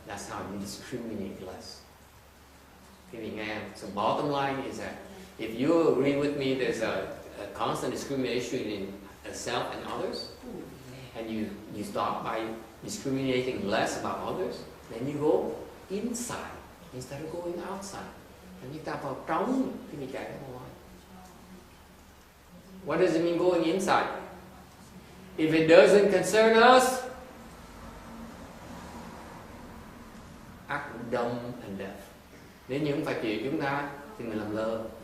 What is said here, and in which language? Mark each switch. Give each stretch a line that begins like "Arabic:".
English: That's how you discriminate less. So bottom line is that if you agree with me there's a constant discrimination in self and others, and you start by discriminating less about others, then you go inside instead of going outside. And you
Vietnamese: ta vào trong khi mình chạy ra ngoài.
English: What does it mean going inside? If it doesn't concern us, act dumb and deaf.
Vietnamese: Nếu như không phải chuyện chúng ta thì mình làm lơ.